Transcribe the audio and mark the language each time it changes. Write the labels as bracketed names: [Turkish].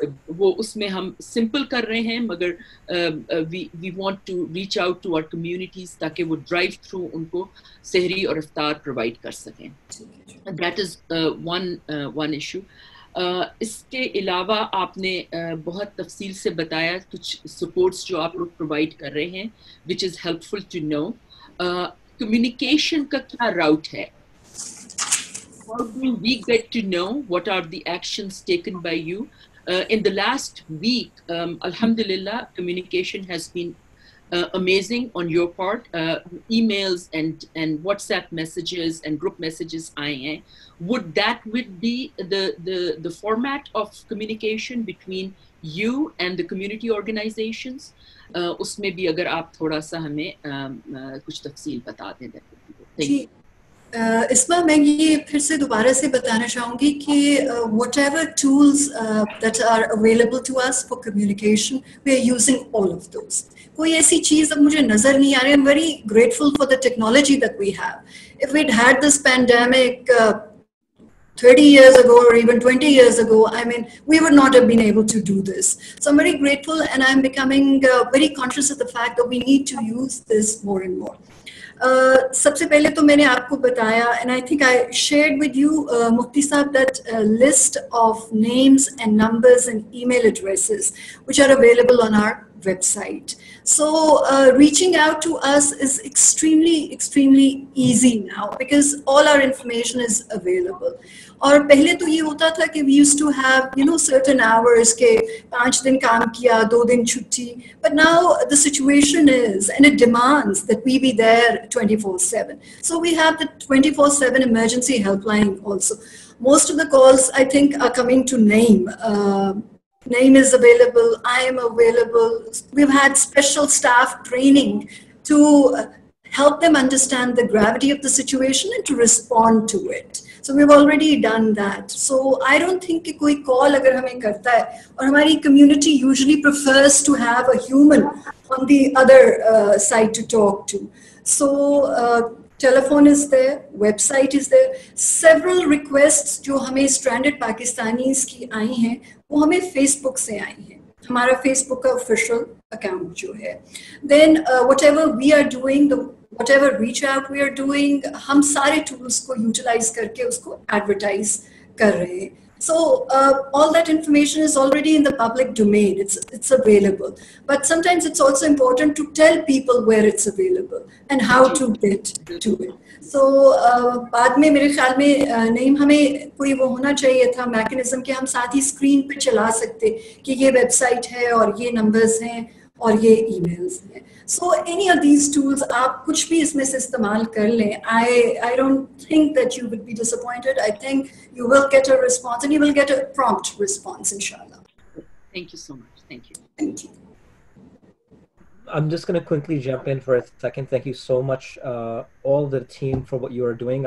[Hindi] वो उसमें हम सिंपल कर रहे हैं मगर we want to reach out to our communities ताकि वो ड्राइव थ्रू उनको सहरी और इफ्तार प्रोवाइड कर सकें. That is one issue. इसके अलावा आपने बहुत तफसील से बताया कुछ सपोर्ट्स जो आप लोग प्रोवाइड कर रहे हैं, which is helpful to know. Communication का क्या राउट है? [English] How do we get to know what are the actions taken by you? In the last week, alhamdulillah, communication has been amazing on your part. Emails and WhatsApp messages and group messages aaye hain. Would be the format of communication between you and the community organizations? [Hindi] उसमें भी अगर आप थोड़ा सा हमें कुछ तफसील बता दें. [English] Thank you. इसमें मैं ये फिर से दोबारा से बताना चाहूँगी कि whatever tools that are available to us for communication, we are using all of those. कोई ऐसी चीज़ अब मुझे नज़र नहीं आ रही. I'm very grateful for the technology that we have. If we'd had this pandemic 30 years ago or even 20 years ago, I mean, we would not have been able to do this. So I'm very grateful, and I'm becoming very conscious of the fact that we need to use this more and more. सबसे पहले तो मैंने आपको बताया, and I think I shared with you, Mufti Sahab, that list of names and numbers and email addresses which are available on our website. So reaching out to us is extremely easy now because all our information is available. [Hindi] और पहले तो ये होता था कि we used to have, you know, certain hours के 5 दिन काम किया, 2 दिन छुट्टी. [English] But now the situation is, and it demands that we be there 24/7. So we have the 24/7 emergency helpline also. Most of the calls, I think, are coming to name. Name is available. I am available. We've had special staff training to help them understand the gravity of the situation and to respond to it. So we've already done that. So I don't think कि कोई call अगर हमें करता है, और हमारी community usually prefers to have a human on the other side to talk to. So telephone is there, website is there. [Hindi] Several requests जो हमें stranded Pakistanis की आई हैं, वो हमें Facebook से आई हैं. हमारा Facebook का official account जो है. [English] Then whatever we are doing, whatever reach out we are doing, हम सारे tools को utilize करके उसको advertise कर रहे हैं. So all that information is already in the public domain. It's available. But sometimes it's also important to tell people where it's available and how to get to it. [Hindi] So बाद में मेरे ख्याल में नहीं, हमें कोई वो होना चाहिए था mechanism कि हम साथ ही screen पे चला सकते कि ये website है और ये numbers हैं और ये emails हैं. So any of these tools, आप कुछ भी इसमें से इस्तेमाल कर लें. [English] I don't think that you would be disappointed. I think you will get a response, and you will get a prompt response, inshallah. Thank you so much. Thank you. Thank you. I'm just going to quickly jump in for a second. Thank you so much, all the team, for what you are doing.